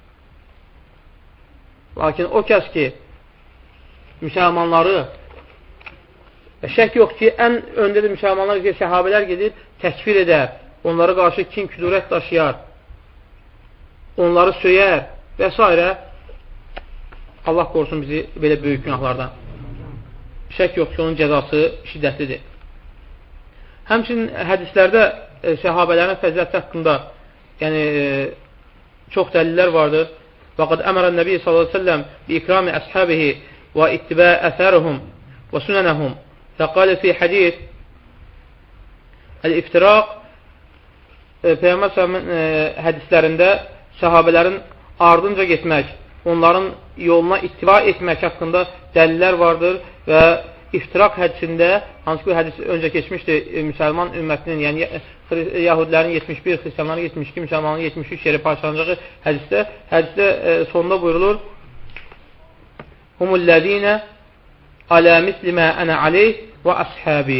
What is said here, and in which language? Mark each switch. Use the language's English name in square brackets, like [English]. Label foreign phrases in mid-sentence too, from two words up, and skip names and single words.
[Azerbaijani] Lakin o kəs ki, müsəlmanları şək yox ki, ən öndə də müsəlmanlar ki, səhabələr gedir, təkfir edər, onlara qarşı kin, küdurət daşıyar, onları söyər və s. Allah qorusun bizi belə böyük günahlardan. Şək yox ki, onun cəzası şiddətlidir. Həmçinin hədislərdə səhabələrin fəziləti haqqında yəni, çox dəlillər vardır. [Arabic] وقد أمر النبي صلى الله عليه وسلم بإكرام أصحابه واتباع أثارهم وسننهم فقال في حديث [Azerbaijani] الإفتراق Peyğəmbər hədislərində səhabələrin ardınca getmək, onların yoluna ittiba etmək haqqında dəlillər vardır və iftiraq hədisində, hansı ki hədis öncə keçmişdir, müsəlman ümmətinin, yəni Yahudilərin 71, Xristiyanların 72, müsəlmanların 73 yeri parçalanacağı hədisdə sonunda buyurulur: [Arabic] هم الذين على مثل ما أنا عليه وأصحابي.